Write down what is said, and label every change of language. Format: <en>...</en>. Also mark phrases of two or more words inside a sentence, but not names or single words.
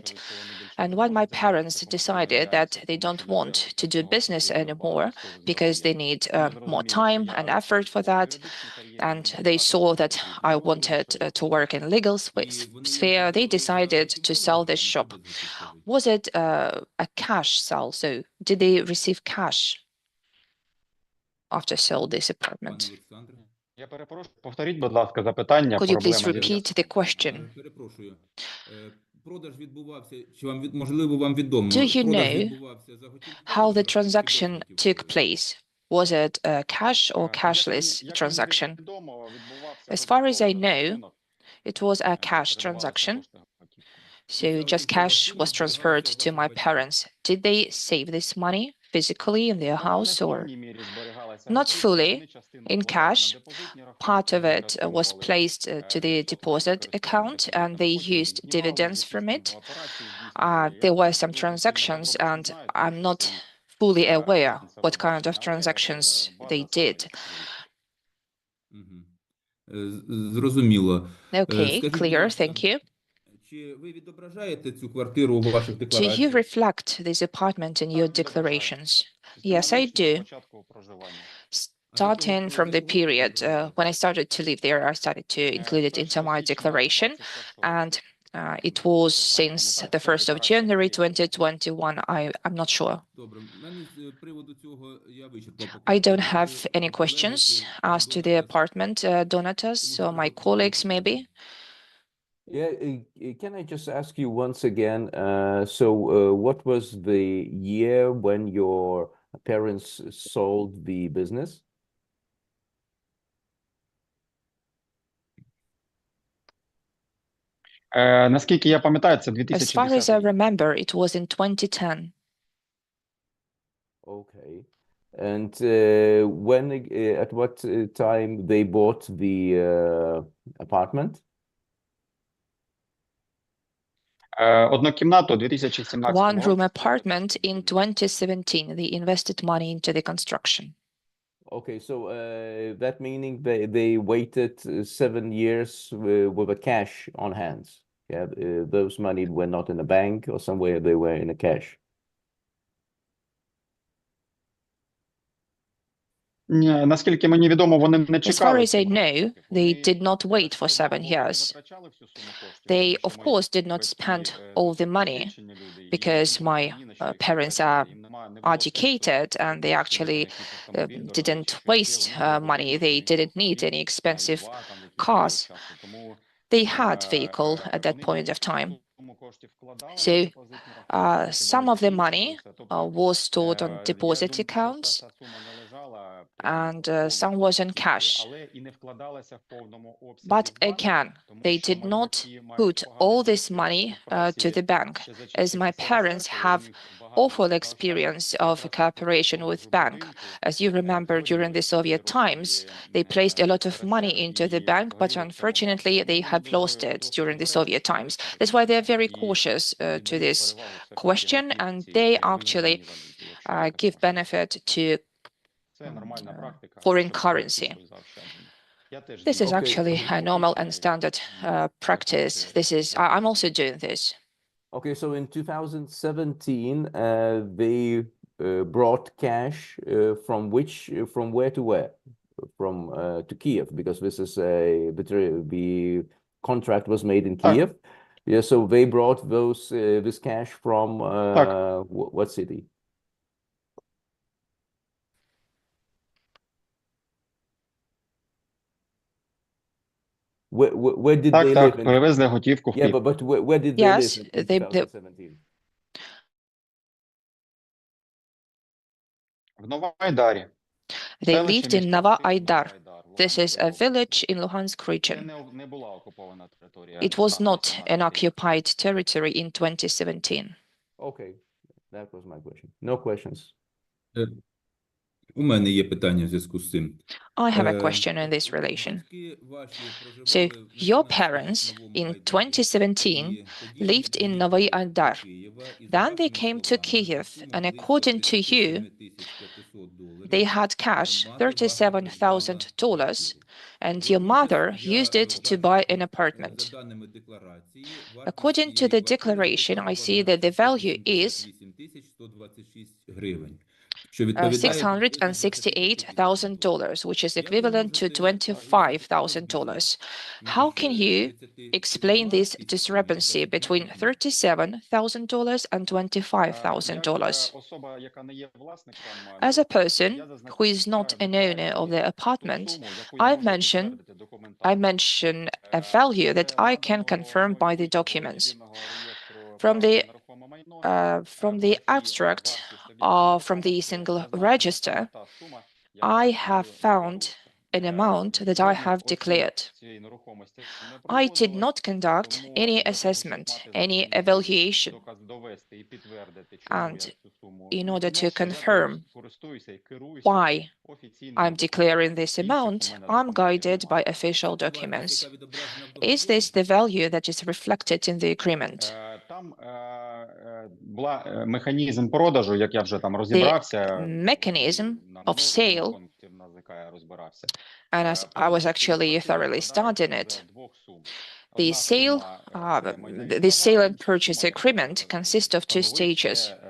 <en>And when my parents decided that they don't want to do business anymore because they need more time and effort for that, and they saw that I wanted to work in legal sphere, they decided to sell this shop. Was it a cash sell? So did they receive cash after sold this</en> <uk>Пане</uk> <en>apartment.</en> <uk>Олександре. Я перепрошую, повторіть, будь ласка, запитання.</uk> <en>Could you please</en> <uk>проблема зі</uk> <en>repeat the question?</en> <uk>Перепрошую. Продаж відбувався, чи вам можливо вам відомо?</uk> <en>Do you</en> <uk>Продаж</uk> <en>know</en> <uk>відбувався за готівковим</uk> <en>how the</en> <uk>чи</uk> <en>transaction</en> <uk>без</uk> <en>took</en> <uk>готівкового?</uk> <en>place? Was it a cash or cashless transaction? As far as I know, it was a cash transaction. So just cash was transferred to my parents. Did they save this money physically in their house or not fully in cash? Part of it was placed to the deposit account and they used dividends from it. There were some transactions and I'm not fully aware what kind of transactions they did.</en> <uk>Мгм. Зрозуміло.</uk> <en>Okay,</en> <uk>Скажіть, будь</uk> <en>clear,</en> <uk>ласка,</uk> <en>thank you.</en> <uk>чи ви відображаєте цю квартиру у ваших</uk> <en>Do you</en> <uk>деклараціях?</uk> <en>reflect this apartment in your declarations? Yes, I do. Starting from the period when I started to live there, I started to include it into my declaration. And it was since the 1st of January 2021. I'm not sure.</en> <uk>Добре. В мене з приводу цього я вичерпав.</uk> <en>I don't have any questions as to the apartment donators, so my colleagues maybe. Yeah, can I just ask you once again, what was the year when your parents sold the business?</en> <uk>Наскільки я пам'ятаю, це</uk> <en>As 2010 far as I</en> <uk>рік.</uk> <en>remember, it was in 2010. Okay. And at what time they bought the apartment?</en> <uk>Однокімнату у 2017</uk> <en>One room</en> <uk>році.</uk> <en>apartment in 2017. They invested money into the construction. Okay, so that meaning they waited 7 years with a cash on hands. Yeah, those money were not in a bank or somewhere, they were in a cash.</en> <uk>Ні, наскільки мені відомо, вони не</uk> <en>As</en> <uk>чекали.</uk> <en>far as I</en> <uk>цього.</uk> <en>know, they did not wait for 7 years.</en> <uk>Затрачали всю суму коштів,</uk> <en>They,</en> <uk>тому</uk> <en>of</en> <uk>що</uk> <en>course, did not</en> <uk>батьки,</uk> <en>spend all the money</en> <uk>досвідчені люди, і</uk> <en>because</en> <uk>їм</uk> <en>my</en> <uk>ні на що їх</uk> <en>parents</en> <uk>витрачати,</uk> <en>are</en> <uk>їм не було сенсу</uk> <en>educated and they</en> <uk>купити</uk> <en>actually</en> <uk>якийсь автомобіль дорогий</uk> <en>didn't</en> <uk>чи щось.</uk> <en>waste</en> <uk>Вони були</uk> <en>money. They</en> <uk>вимушені</uk> <en>didn't need</en> <uk>купити</uk> <en>any expensive</en> <uk>два, там, в якийсь</uk> <en>cars.</en> <uk>період часу. Тому</uk> <en>They had vehicle at that</en> <uk>вони</uk> <en>point of time.</en> <uk>суму коштів вкладали</uk> <en>So,</en> <uk>на депозитні рахунки, потім</uk> <en>some</en> <uk>вони</uk> <en>of the</en> <uk>збільшували</uk> <en>money</en> <uk>це. Тобто,</uk> <en>was stored on</en> <uk>я</uk> <en>deposit</en> <uk>думаю, що</uk> <en>accounts</en> <uk>ця сума не лежала прям</uk> <en>and</en> <uk>повністю</uk> <en>some was in</en> <uk>готівкою,</uk> <en>cash.</en> <uk>але і не вкладалася в повному обсязі</uk> <en>But</en> <uk>в банк,</uk> <en>again,</en> <uk>тому</uk> <en>they</en> <uk>що</uk> <en>did</en> <uk>мої</uk> <en>not</en> <uk>батьки мають</uk> <en>put</en> <uk>поганий</uk> <en>all this</en> <uk>досвід</uk> <en>money to</en> <uk>співпраці</uk> <en>the bank,</en> <uk>ще за</uk> <en>as</en> <uk>часів</uk> <en>my parents</en> <uk>СРСР, коли</uk> <en>have</en> <uk>в них багато</uk> <en>awful</en> <uk>заощаджень</uk> <en>experience of</en> <uk>якраз</uk> <en>cooperation with bank. As you remember, during the Soviet times, they placed a lot of money into the bank, but unfortunately, they have lost it during the Soviet times. That's why they're very cautious to this question, and they actually give benefit to</en> <uk>Це нормальна практика,</uk> <en>foreign</en> <uk>щоб</uk> <en>currency.</en> <uk>готівкою заощадження. Я теж</uk> <en>This is Okay. actually a normal and standard practice. I'm also doing this. Okay, so in 2017, they brought cash from where to where? To Kiev, because this is the contract was made in Kiev. Yeah, so they brought this cash from what city? Where did they live</en> <uk>Так,</uk> <en>in?</en> <uk>привезли готівку в</uk> <en>Yeah,</en> <uk>Київ.</uk> <en>but where did they Yes, live in they- 2017?</en> <uk>В Новоайдарі.</uk> <en>They</en> <uk>Селище</uk> <en>lived in</en> <uk>міста</uk> <en>Nova</en> <uk>Костянтин,</uk> <en>Aydar.</en> <uk>Новоайдар,</uk> <en>This is a</en> <uk>Луганської</uk> <en>village in Luhansk</en> <uk>області. Це</uk> <en>region.</en> <uk>не була окупована територія.</uk> <en>It was</en> <uk>станом</uk> <en>not</en> <uk>17</uk> <en>an</en> <uk>рік.</uk> <en>occupied territory in 2017. Okay, that was my question. No questions.</en> <uk>У мене є питання в зв'язку з цим.</uk> <en>I have a</en> <uk>Е,</uk> <en>question in this relation.</en> <uk>батьки ваші</uk> <en>So,</en> <uk>проживали в</uk> <en>your</en> <uk>18</uk> <en>parents</en> <uk>Новому</uk> <en>in</en> <uk>Айдарі,</uk> <en>2017</en> <uk>і тоді</uk> <en>lived</en> <uk>вони</uk> <en>in Novy</en> <uk>приїхали</uk> <en>Aydar.</en> <uk>до Києва, і за</uk> <en>Then they</en> <uk>вашими</uk> <en>came to</en> <uk>словами,</uk> <en>Kyiv,</en> <uk>сума</uk> <en>and</en> <uk>близько</uk> <en>according to you,</en> <uk>37 500 доларів</uk> <en>they had cash,</en> <uk>мати ваша придбала</uk> <en>$37,000, and</en> <uk>квартиру.</uk> <en>your mother</en> <uk>Водночас,</uk> <en>used</en> <uk>я</uk> <en>it to</en> <uk>бачу,</uk> <en>buy</en> <uk>що,</uk> <en>an apartment.</en> <uk>за даними декларації, вартість</uk> <en>According to</en> <uk>цієї</uk> <en>the</en> <uk>квартири</uk> <en>declaration, I see</en> <uk>запропонована</uk> <en>that the value is</en> <uk>678 126 гривень. що відповідає</uk> <en>$668,000, which is equivalent to $25,000. How can you explain this discrepancy between $37,000 and $25,000?</en> <uk>Особа, яка не є власником,</uk> <en>As a person who is not an owner of the apartment, I mention a value that I can confirm by the documents. From the abstract from the single register, I have found an amount that I have declared. I did not conduct any assessment, any evaluation, and in order to confirm why I'm declaring this amount, I'm guided by official documents. Is this the value that is reflected in the agreement?</en> <uk>Там була механізм продажу, як я вже там розібрався.</uk> <en>The mechanism of sale, and as I was actually thoroughly studying it, the sale and purchase agreement consists of two stages.</en>